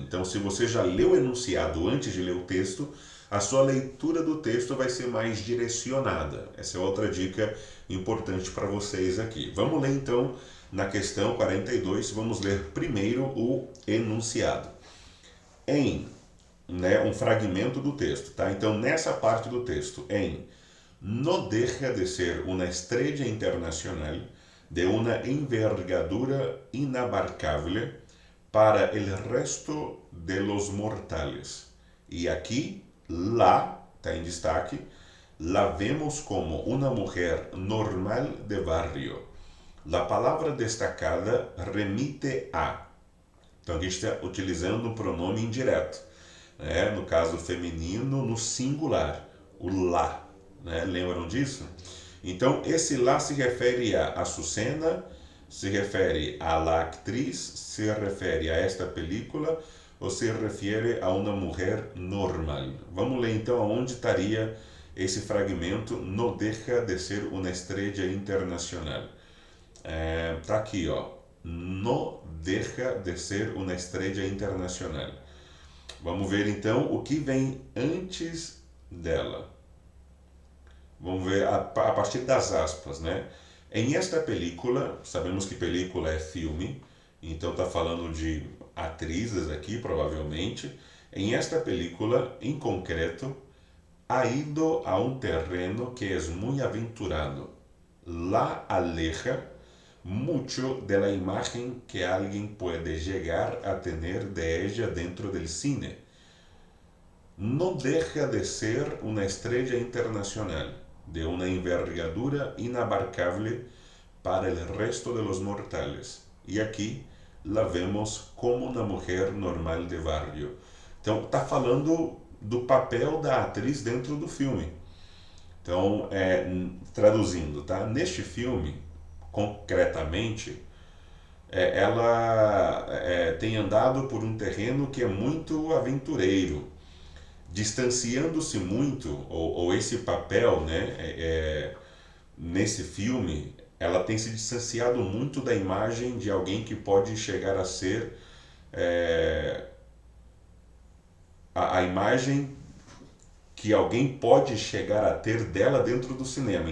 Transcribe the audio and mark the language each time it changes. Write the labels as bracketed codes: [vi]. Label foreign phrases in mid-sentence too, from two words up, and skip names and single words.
[pt] Então, se você já leu o enunciado antes de ler o texto, a sua leitura do texto vai ser mais direcionada. Essa é outra dica importante para vocês aqui. Vamos ler então na questão 42, vamos ler primeiro o enunciado. Um fragmento do texto, tá? Então, nessa parte do texto, [es] no deja de ser una estrella internacional de una envergadura inabarcable para el resto de los mortales. [pt] E aqui, [es] la, [pt] está em destaque, [es] la vemos como una mujer normal de barrio. La palavra destacada remite a. [pt] Então, aqui está utilizando um pronome indireto. No caso feminino, no singular, o lá. Lembram disso? Então, esse lá se refere a Açucena, se refere à [es] la actriz, [pt] se refere a [es] esta película [pt] ou se refere a uma mulher normal. Vamos ler então aonde estaria esse fragmento [es] no deja de ser una estrella internacional. [pt] Tá aqui, ó. [es] No deja de ser una estrella internacional. [pt] Vamos ver então o que vem antes dela. Vamos ver a partir das aspas, né? Em [es] esta película, [pt] sabemos que película é filme, então está falando de atrizes aqui, provavelmente. [es] Em esta película, em concreto, ha ido a un terreno que es muy aventurado. La aleja mucho de la imagen que alguien puede llegar a tener de ella dentro del cine. No deja de ser una estrella internacional, de una envergadura inabarcable para el resto de los mortales. [pt] e aqui [es] la vemos [pt] como uma mulher normal de barrio. Então, está falando do papel da atriz dentro do filme. Então, traduzindo, tá? Neste filme, concretamente, ela tem andado por um terreno que é muito aventureiro, distanciando-se muito, ou esse papel, né, nesse filme, ela tem se distanciado muito da imagem de alguém que pode chegar a ser a imagem que alguém pode chegar a ter dela dentro do cinema.